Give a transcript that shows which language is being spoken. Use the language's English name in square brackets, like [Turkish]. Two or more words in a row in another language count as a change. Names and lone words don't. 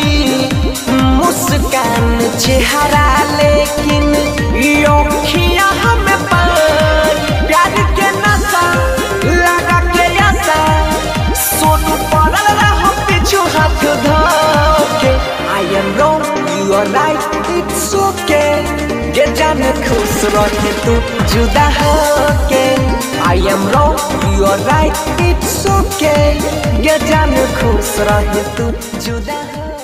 [Bhojpuri] मुस्कान चेहरा लेकिन योखिया हमें प्यार के नशा लगा के आशा सोनू पड़ल रहो पीछू हाथ धोके [English] I am wrong, you are right, it's okay [Bhojpuri] के जान खुश रहे तू जुदा होके [English] I am wrong, you are right, it's okay [Bhojpuri] के जान खुश रहे तू जुदा